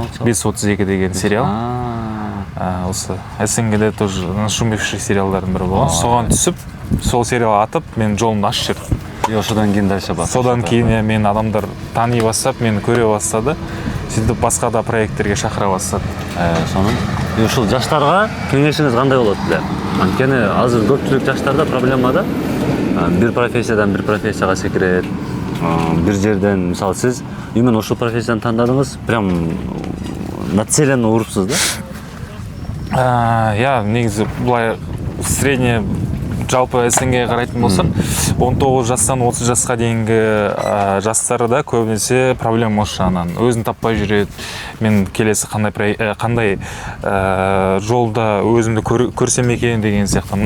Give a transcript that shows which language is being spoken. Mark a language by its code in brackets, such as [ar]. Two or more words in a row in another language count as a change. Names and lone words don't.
[kk] 532 деген сериал. Осы СНГ-де [ru] тоже нашумевший [kk] сериалдардың бірі болған. Соған түсіп, сол сериал атып, мен жолымды ашып жүрдім. Содан кейін дальше басып. Содан кейін мен адамдар тани бастап, мені көре бастады. Сөйтіп басқа да проекттерге шақыра бастады. [ky] Сонун. Ушул жаштарга кеңешиңиз кандай болот эле? Анткени азыр көпчүлүк жаштарда проблема да. Бир профессиядан бир профессияга секирет. Бир жерден, мисалы, сиз именно ушул профессияны тандадыңыз, [ru] прям нацеленно [ky] урупсуз да? [kk] Я негизи булай средний жалпы СНГ қарайтын болсақ, 19 жастан 30 жасқа дейінгі жастарда көбінесе проблема осы жағынан. Өзін таппай жүреді. Мен келесі қандай жолда өзімді көрсем екен деген сияқты.